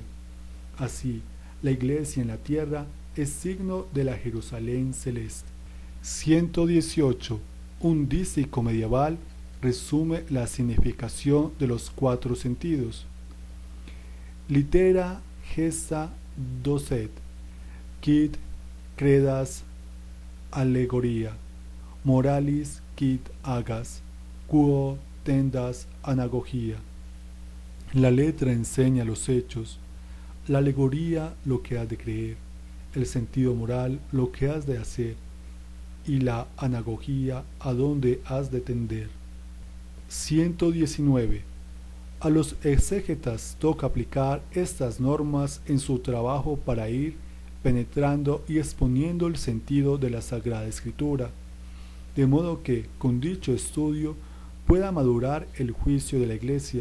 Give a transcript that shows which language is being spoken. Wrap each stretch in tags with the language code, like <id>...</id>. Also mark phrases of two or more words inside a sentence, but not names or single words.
<es>Así, la iglesia en la tierra es signo de la Jerusalén celeste. 118. Un dístico medieval resume la significación de los cuatro sentidos.</es> <la>Litera gesta docet, quid credas alegoria, moralis quid agas, quo tendas anagogía.</la> <es>La letra enseña los hechos, la alegoría lo que has de creer, el sentido moral lo que has de hacer, y la anagogía a dónde has de tender. 119. A los exégetas toca aplicar estas normas en su trabajo para ir penetrando y exponiendo el sentido de la Sagrada Escritura, de modo que, con dicho estudio, pueda madurar el juicio de la Iglesia.</es>